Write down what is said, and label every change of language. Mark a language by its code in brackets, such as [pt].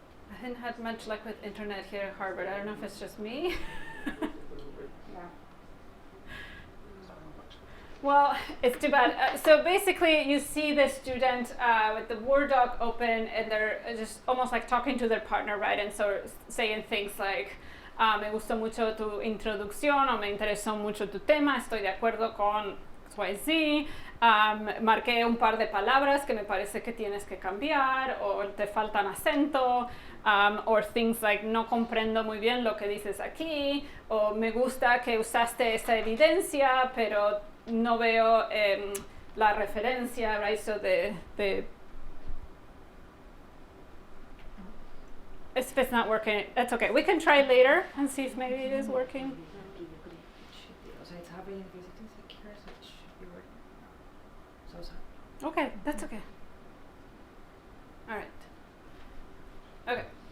[en] I haven't had much luck with internet here at Harvard. I don't know if it's just me. Well, it's too bad. So basically, you see the student with the Word doc open, and they're just almost like talking to their partner, right? And so saying things like, [es] me gustó mucho tu introducción, o me interesó mucho tu tema, estoy de acuerdo con XYZ, marqué un par de palabras que me parece que tienes que cambiar, o te faltan acento, [en] or things like, [es] no comprendo muy bien lo que dices aquí, o me gusta que usaste esa evidencia, pero no veo la referencia, right? [en] So if it's not working, that's okay. We can try later and see if maybe it is working. Okay, that's okay. All right. Okay.